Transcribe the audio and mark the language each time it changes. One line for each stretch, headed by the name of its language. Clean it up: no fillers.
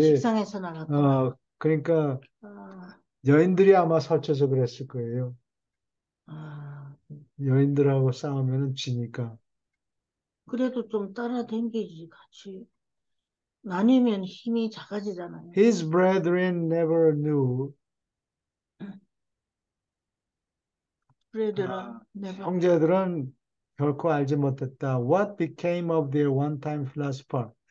Korean: 식상해서 나갔구나. 그러니까 아, 여인들이 아마 설쳐서 그랬을 거예요. 아, 여인들하고 싸우면 지니까. 그래도 좀 따라당기지, 같이. 나뉘면 힘이 작아지잖아요.
English: His brethren never knew. 브레드라, 네버.
Korean: 형제들은 결코 알지 못했다.
English: What became of their one-time philosopher?